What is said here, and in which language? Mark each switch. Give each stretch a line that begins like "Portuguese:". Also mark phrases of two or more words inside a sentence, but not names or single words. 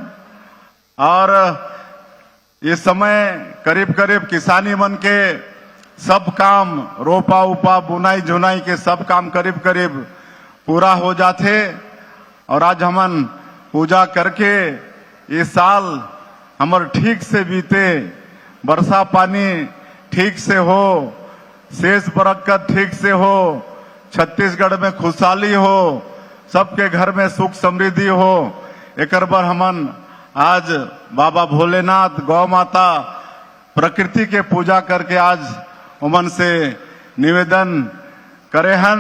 Chhattisgarhi: और ये समय करीब करीब किसानी मन के सब काम रोपा उपा बुनाई झुनाई के सब काम करीब करीब पूरा हो जाते। और आज हमन पूजा करके ये साल हमर ठीक से बीते, वर्षा पानी ठीक से हो, शेष बरकत ठीक से हो, छत्तीसगढ़ में खुशहाली हो, सबके घर में सुख समृद्धि हो। एक बार हमन आज बाबा भोलेनाथ, गौ माता, प्रकृति के पूजा करके आज उमन से निवेदन करे हन।